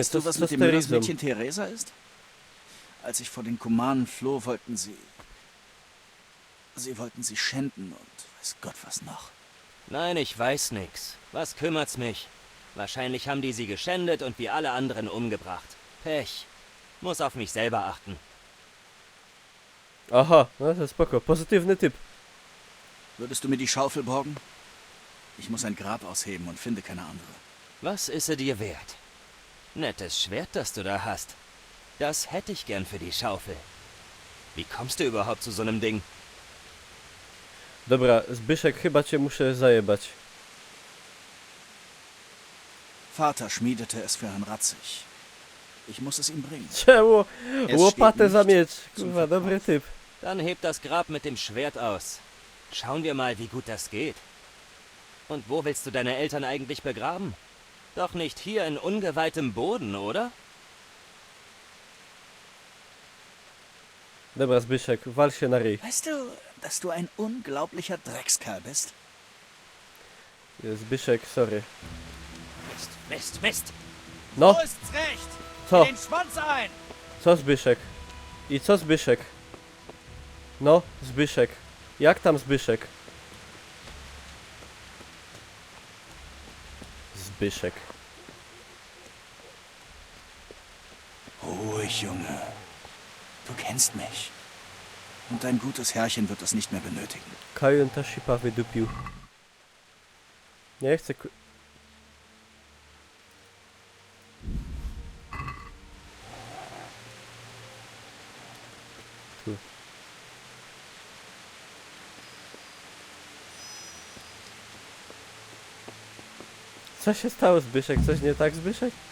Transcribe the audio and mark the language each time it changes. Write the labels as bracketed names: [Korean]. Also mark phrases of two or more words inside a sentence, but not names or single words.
[German] Weißt du, was mit dem Müllersmädchen Theresa ist? Als ich vor den Kumanen floh, wollten sie... Sie wollten sie schänden und weiß Gott was noch. Nein, ich weiß nix. Was kümmert's mich? Wahrscheinlich haben die sie geschändet und wie alle anderen umgebracht. Pech. Muss auf mich selber achten. [Polish] Aha, no to spoko. Pozytywny typ. [German] Würdest du mir die Schaufel borgen? Ich muss ein Grab ausheben und finde keine andere. Was ist sie dir wert? Nettes Schwert, das du da hast. Das hätte ich gern für die Schaufel. Wie kommst du überhaupt zu so einem Ding? [Polish] Dobra, Zbyszek, chyba cię muszę zajebać. [German] Vater schmiedete es für Herrn Ratzig. Ich muss es ihm bringen. [Polish] Czemu? Łopatę za miecz. Kurwa, dobry typ. [German] Dann heb das Grab mit dem Schwert aus. Schauen wir mal, wie gut das geht. Und wo willst du deine Eltern eigentlich begraben? Doch nicht hier in ungeweihtem Boden, oder? [Polish] Dobra, Zbyszek, wal się na ryj. [German] Weißt du, dass du ein unglaublicher Dreckskerl bist? [Polish] Zbyszek, sorry. [German] Mist, Mist, Mist! [Polish] No. [German] So ist's recht! [Polish] Co? [German] Den Schwanz ein! [Polish] Co, Zbyszek? I co, Zbyszek? No, Zbyszek. Jak tam, Zbyszek? Zbyszek. [German] Ruhig, Junge. Du kennst mich. Und dein gutes Herrchen wird es nicht mehr benötigen. [Polish] Kajon ta shipa wydupił. Nie chcę Tu. Co się stało, Zbyszek? Coś nie tak, Zbyszek?